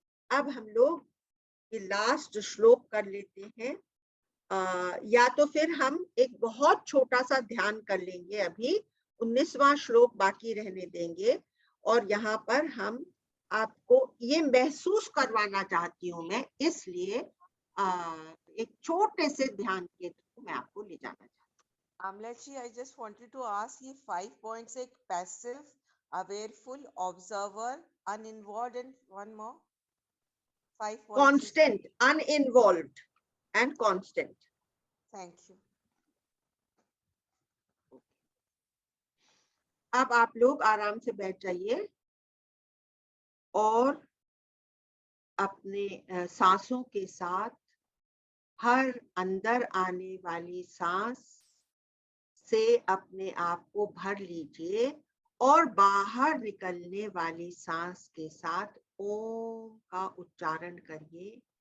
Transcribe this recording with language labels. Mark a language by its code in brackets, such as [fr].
[hi] अब हम लोग ये लास्ट श्लोक कर लेते हैं, या तो फिर हम एक बहुत छोटा सा ध्यान कर लेंगे। अभी 19वां श्लोक बाकी रहने देंगे, और यहाँ पर हम आपको ये महसूस करवाना चाहती हूँ मैं, इसलिए एक छोटे से ध्यान के थ्रू मैं आपको ले जाना चाहती हूँ। [en] Amlachi, I just wanted to ask ये 5 points, एक passive, awareful, observer, uninvolved, and one more. 5 points. Constant, uninvolved and constant. Thank you. [hi] अब आप लोग आराम से बैठ जाइए और अपने सांसों के साथ हर अंदर आने वाली सांस से अपने आप को भर लीजिए और बाहर निकलने वाली सांस के साथ ओम का उच्चारण करिए।